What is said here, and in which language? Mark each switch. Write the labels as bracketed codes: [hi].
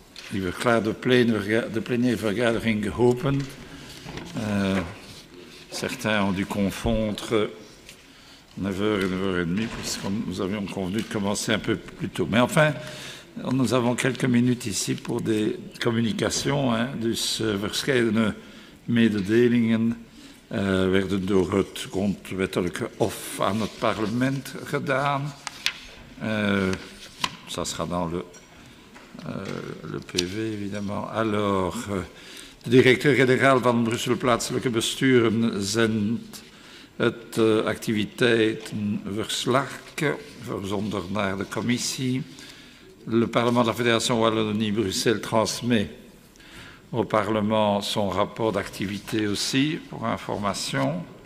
[nl] Ik wil graag de plenaire vergadering geopend. [fr] Certains ont dû confondre 9h et 9h30 puisque nous avions convenu de commencer un peu plus tôt. Mais enfin, nous avons quelques minutes ici pour des communications. [nl] Dus verscheidene mededelingen werden door het grondwettelijke hof aan het parlement gedaan. [fr] Ça sera dans le PV, évidemment. [nl] Alors, de directeur-generaal van Brussel Plaatselijke Besturen zendt het activiteitenverslag verzonden naar de commissie. [fr] Le Parlement de la Fédération Wallonie-Bruxelles transmet au Parlement son rapport d'activité aussi, pour information.